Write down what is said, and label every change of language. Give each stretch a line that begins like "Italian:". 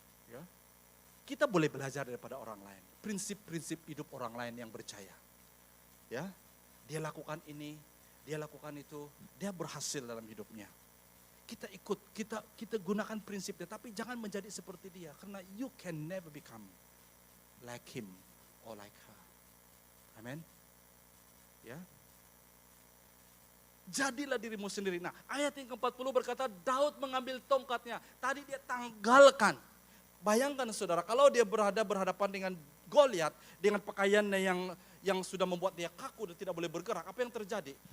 Malay: Ya. Kita boleh belajar daripada orang lain. Prinsip-prinsip hidup orang lain yang percaya. Ya. Dia lakukan ini, dia lakukan itu, dia berhasil dalam hidupnya. Kita ikut, kita gunakan prinsipnya, tapi jangan menjadi seperti dia. Karena
English: you can never become like him or like her.
Malay: Amin. Ya. Jadilah dirimu sendiri. Nah, ayat yang ke-40 berkata Daud mengambil tongkatnya. Tadi dia tanggalkan. Bayangkan saudara, kalau dia berhadapan dengan Goliat, dengan pakaiannya yang sudah membuat dia kaku dan tidak boleh bergerak. Apa yang terjadi?